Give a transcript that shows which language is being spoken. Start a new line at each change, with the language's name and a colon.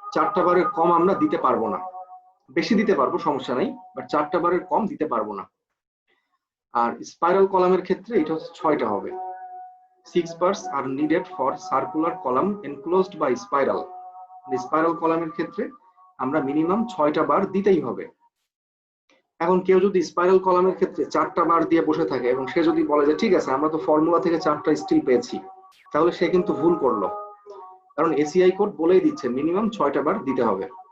Bangla: 4টা বারের কম আমরা দিতে পারবো না, বেশি দিতে পারবো সমস্যা নাই, বাট 4টা বারের কম দিতে পারবো না। আর স্পাইরাল কলামের ক্ষেত্রে এটা হচ্ছে 6টা হবে।
English: 6 bars are needed for circular column enclosed by spiral.
Bangla: Spiral কলামের ক্ষেত্রে আমরা মিনিমাম 6টা বার দিতেই হবে। এখন কেউ যদি স্পাইরাল কলামের ক্ষেত্রে 4টা বার দিয়ে বসে থাকে এবং সে যদি বলে যে ঠিক আছে আমরা তো ফর্মুলা থেকে 4টা স্টিল পেয়েছি, তাহলে সে কিন্তু ভুল করলো, কারণ এসিআই কোড বলেই দিচ্ছে মিনিমাম 6টা বার দিতে হবে।